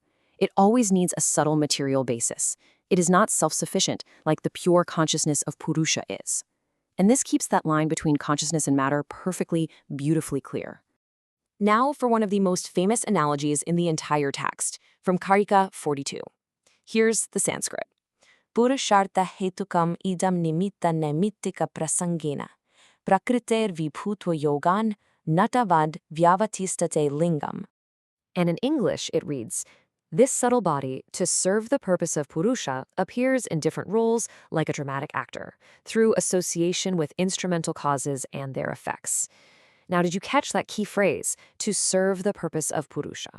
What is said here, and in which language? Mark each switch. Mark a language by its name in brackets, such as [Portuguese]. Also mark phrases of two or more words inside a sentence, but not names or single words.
[English] It always needs a subtle material basis. It is not self-sufficient like the pure consciousness of Purusha is. And this keeps that line between consciousness and matter perfectly, beautifully clear. Now for one of the most famous analogies in the entire text, from Karika 42. Here's the Sanskrit. [Sanskrit] Purushartha hetukam idam nimitta naimittika prasangena. Prakriter vibhutva yogan natavad vyavatistate lingam. [English] And in English, it reads, this subtle body, to serve the purpose of Purusha, appears in different roles like a dramatic actor, through association with instrumental causes and their effects. Now, did you catch that key phrase, to serve the purpose of Purusha?